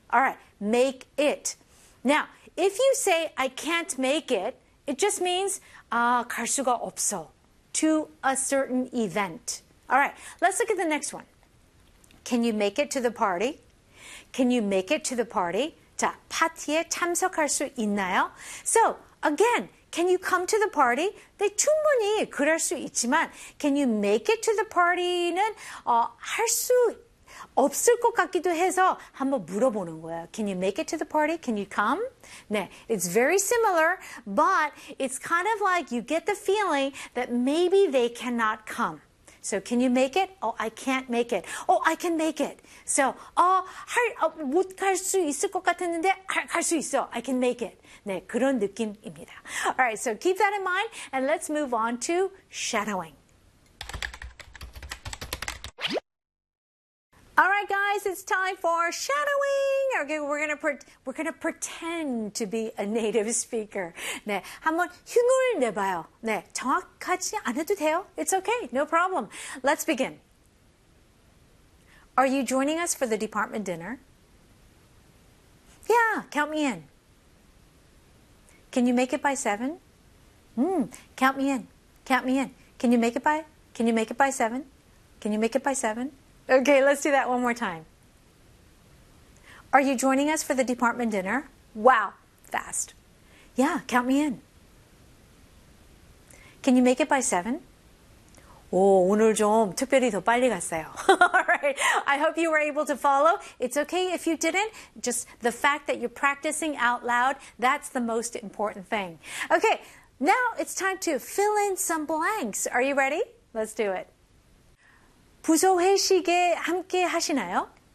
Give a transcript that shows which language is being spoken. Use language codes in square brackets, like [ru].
[en] Alright, make it. Now, if you say I can't make it, it just means [ko] 아, 갈 수가 없어. [en] To a certain event. Alright, let's look at the next one. Can you make it to the party? Can you make it to the party? [ko] 자, 파티에 참석할 수 있나요? [en] So, again, can you come to the party? [ko] 네, 충분히 그럴 수 있지만, [en] can you make it to the party [ko] 는 할 수 없을 것 같기도 해서 한번 물어보는 거예요. [en] Can you make it to the party? Can you come? 네, it's very similar, but it's kind of like you get the feeling that maybe they cannot come. So, can you make it? Oh, I can't make it. Oh, I can make it. [ko] So, 못 갈 수 있을 것 같았는데 갈 수 있어. [en] I can make it. 네, [ko] 그런 느낌입니다. [en] All right, so keep that in mind, and let's move on to shadowing. All right, guys, it's time for shadowing. Okay, we're gonna pretend to be a native speaker. [ko] 네, 한번 흉을 내봐요. 네, 정확하지 않아도 돼요. [en] It's okay, no problem. Let's begin. Are you joining us for the department dinner? Yeah, count me in. Can you make it by 7? Count me in. Count me in. Can you make it by 7? Can you make it by 7? Okay, let's do that one more time. Are you joining us for the department dinner? Wow, fast. Yeah, count me in. Can you make it by 7? [ko] 오, 오늘 좀 특별히 더 빨리 갔어요. [en] All right, I hope you were able to follow. It's okay if you didn't. Just the fact that you're practicing out loud, that's the most important thing. Okay, now it's time to fill in some blanks. Are you ready? Let's do it. [ko] 부서 회식에 함께 하시나요?